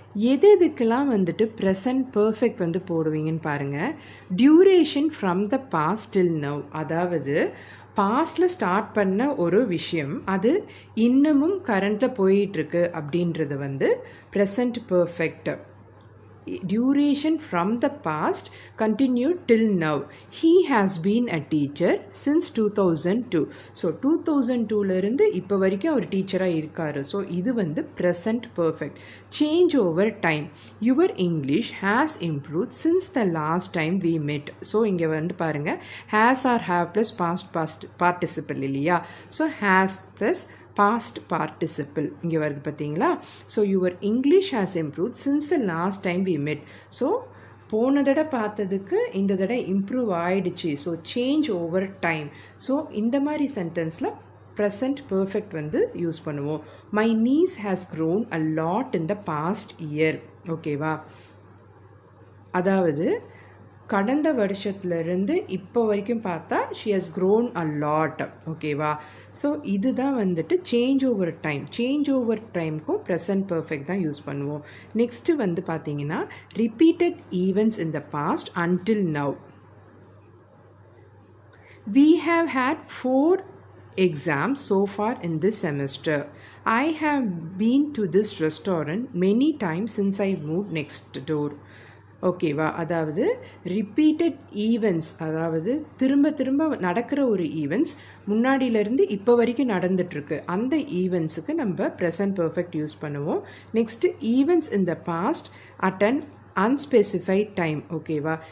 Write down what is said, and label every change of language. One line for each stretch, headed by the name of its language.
Tamil: எதுக்கெல்லாம் வந்துட்டு present perfect வந்து போடுவீங்கன்னு பாருங்கள்.
English: duration from the past till now,
Tamil: அதாவது பாஸ்டில் ஸ்டார்ட் பண்ண ஒரு விஷயம் அது இன்னமும் கரண்ட்டில் போயிட்டுருக்கு அப்படின்றது வந்து present perfect.
English: Duration from the past continued till now. He has been a teacher since 2002.
Tamil: So 2002லேருந்து இப்போ வரைக்கும் அவர் டீச்சராக இருக்கார். ஸோ இது வந்து present perfect.
English: Change over time, your English has improved since the last time we met.
Tamil: So இங்கே வந்து பாருங்கள், has R have plus past participle இல்லையா. So has plus past participle இங்கே வருது பார்த்தீங்களா.
English: So your English has improve since the last time we met.
Tamil: So போன தடவை பார்த்ததுக்கு இந்த தடவை இம்ப்ரூவ் ஆகிடுச்சு. So change over time. So இந்த மாதிரி சென்டென்ஸில் ப்ரெசன்ட் பர்ஃபெக்ட் வந்து யூஸ் பண்ணுவோம்.
English: My niece has grown a lot in the past year.
Tamil: ஓகேவா, அதாவது கடந்த வருஷத்துலேருந்து இப்போ வரைக்கும் பார்த்தா
English: She has grown a lot.
Tamil: ஓகேவா, ஸோ இதுதான் வந்துட்டு change over time. Change over டைமுக்கும் present perfect தான் யூஸ் பண்ணுவோம். நெக்ஸ்ட்டு வந்து பார்த்தீங்கன்னா
English: Repeated events in the past until now. We have had 4 exams so far in this semester. I have been to this restaurant many times since I moved next door.
Tamil: ஓகேவா? அதாவது repeated events, அதாவது திரும்ப திரும்ப நடக்கிற ஒரு events முன்னாடியிலேருந்து இப்போ வரைக்கும் நடந்துட்டுருக்கு, அந்த ஈவெண்ட்ஸுக்கு நம்ம ப்ரெசன்ட் பர்ஃபெக்ட் யூஸ் பண்ணுவோம்.
English: Next events in the past at an unspecified time.
Tamil: ஓகேவா?